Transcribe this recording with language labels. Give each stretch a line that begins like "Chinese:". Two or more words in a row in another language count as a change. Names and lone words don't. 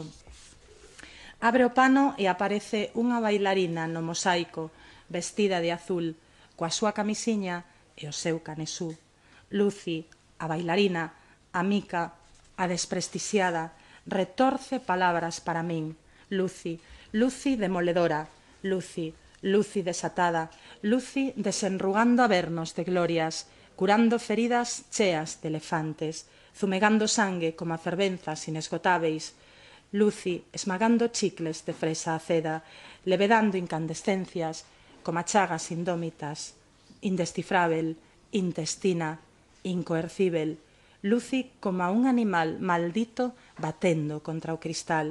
Galician: Abre o pano e aparece unha bailarina no mosaico, vestida de azul, coa súa camisiña e o seu canesú. Luci, a bailarina, a mica, a desprestixiada, retorce palabras para min. Luci, Luci demoledora, Luci, Luci desatada, Luci desenrugando avernos de glorias, curando feridas cheas de elefantes, zumegando sangue como a fervenzas inesgotáveis, Luci esmagando chicles de fresa aceda, levedando incandescencias como a chagas indómitas, indescifrável, intestina, incoercível, Luci como a un animal maldito batendo contra o cristal.